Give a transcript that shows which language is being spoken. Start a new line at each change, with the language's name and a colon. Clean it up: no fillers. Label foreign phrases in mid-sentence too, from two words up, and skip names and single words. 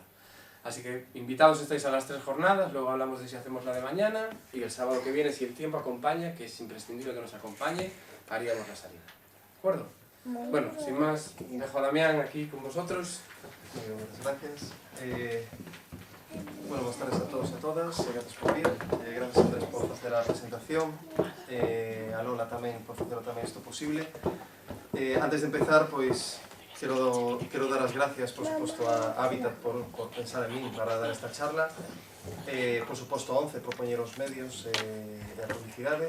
Spanish: Así que invitados estáis a las 3 jornadas, luego hablamos de si hacemos la de mañana y el sábado que viene, si el tiempo acompaña, que es imprescindible que nos acompañe, haríamos la salida. ¿De acuerdo? Bueno, sin más, dejo a Damián aquí con vosotros. Muchas gracias. Bueno, buenas tardes a todos y a todas.
Galician: Gracias por vir. Gracias Andrés por facer a presentación. A Lola tamén por facer tamén isto posible. Antes de empezar, pois, quero dar as gracias, por suposto, a Hábitat por pensar en min para dar esta charla. Por suposto, a ONCE por poñer os medios e a publicidade.